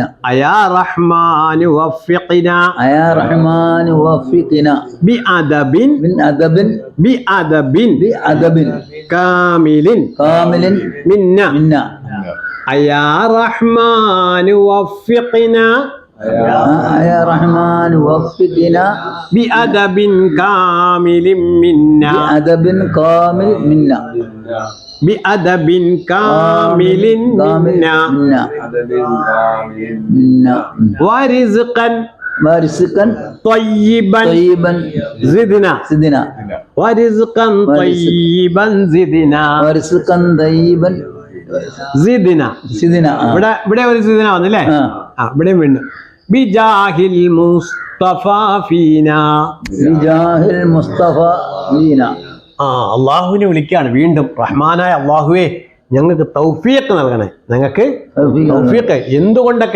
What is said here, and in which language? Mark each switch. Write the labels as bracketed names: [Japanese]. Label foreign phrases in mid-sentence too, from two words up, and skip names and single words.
[Arabic] أيا رحمن وفقنا. أيا رحمن وفقنا ബിഅദബിൻ ബിഅദബിൻ كامل منا أيا رحمن وفقنا يا رحمن وفقنا بأدب كامل منا. بأدب كامل منا. بأدب كامل منا. ورزقا طيبا زدنا. ورزقا طيبا زدنا. ورزقا طيبا زدنا. [Malayalam] ഇവിടെ ഒരു സിദിന വന്നല്ലേ? ഇവിടെ വീണ്ടും [Arabic] بجاه المصطفى فينا. بجاه المصطفى فينا. [Malayalam] അള്ളാഹുവിനെ വിളിക്കുകയാണ് വീണ്ടും. റഹ്മാനായ അള്ളാഹുവേ ഞങ്ങൾക്ക് തൗഫീഖ് നൽകണേ. ഞങ്ങൾക്ക് തൗഫീഖ്. എന്തുകൊണ്ടൊക്കെ?